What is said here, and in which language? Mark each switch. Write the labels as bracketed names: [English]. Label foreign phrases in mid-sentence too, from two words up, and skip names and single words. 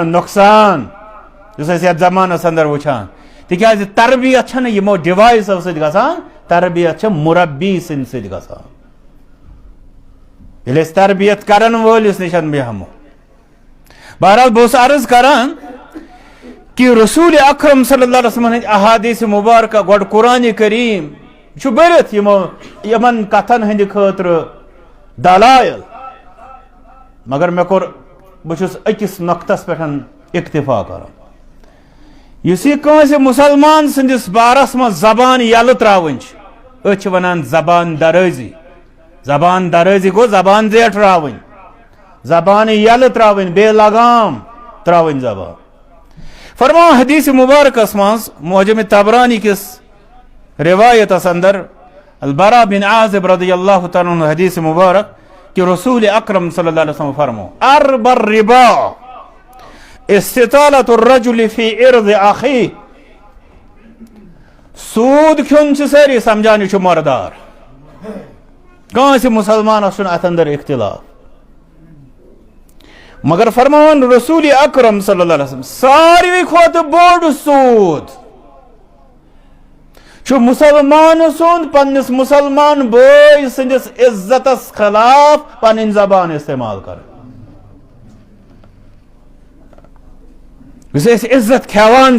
[Kashmiri] نۄقصان یُس أسۍ یتھ زمانس انٛدر وٕچھان تِکیٛازِ تربیت چھنہٕ یِمو ڈِوایسو سۭتۍ گژھان تربیت چھِ مُربی سٕنٛدِ سۭتۍ گژھان ییٚلہِ أسۍ تربیت کرن وٲلِس نِش بیہمو بہرحال بہٕ اوسُس عرض کران کہ رسول اکرم [Arabic] صلی اللہ علیہ وسلم [Kashmiri] ہٕنٛدۍ احادیث مبارکہ گۄڈٕ قرآنِ کریم چھُ بٔرِتھ یِمن کتھن ہٕنٛدِ خٲطرٕ دلائل مگر مےٚ کوٚر بہٕ چھُس أکِس نۄقطس پٮ۪ٹھ اکتفا کران یُس یہِ کٲنٛسہِ مُسلمان سٕنٛدِس بارس منٛز زبان یلہٕ ترٛاوٕنۍ چھِ أسۍ چھِ ونان زبان درٲزی زبان درٲزی گوٚو زبان زیٹھراوٕنۍ زبان یلہٕ ترٛاوٕنۍ بے لگام ترٛاوٕنۍ زبان فرماو حدیث مبارکس منٛز معجم طبرانی کِس روایتس انٛدر البرا بن عازب [Arabic] رضی اللہ تعالیٰ عنہ [Kashmiri] حدیث مبارک کہ رسول اکرم [Arabic] صلی اللہ علیہ وسلم [Kashmiri] فرمو [Arabic] ارب الربا استطالت الرجل فی عرض اخی [Kashmiri] سود کھیون چھِ سٲری سمجھان یہِ چھُ مردار کٲنٛسہِ مُسلمانس چھُنہٕ اتھ انٛدر اختلاف مگر فرماون رسول اکرم [Arabic] صلی اللہ علیہ وسلم [Kashmiri] ساروی کھۄتہٕ بوٚڑ سود چھُ مُسلمان سُنٛد پننِس مُسلمان بٲے سٕنٛدِس عزتس خلاف پنٕنۍ زبان استعمال کرٕنۍ یُس أسۍ عزت کھٮ۪وان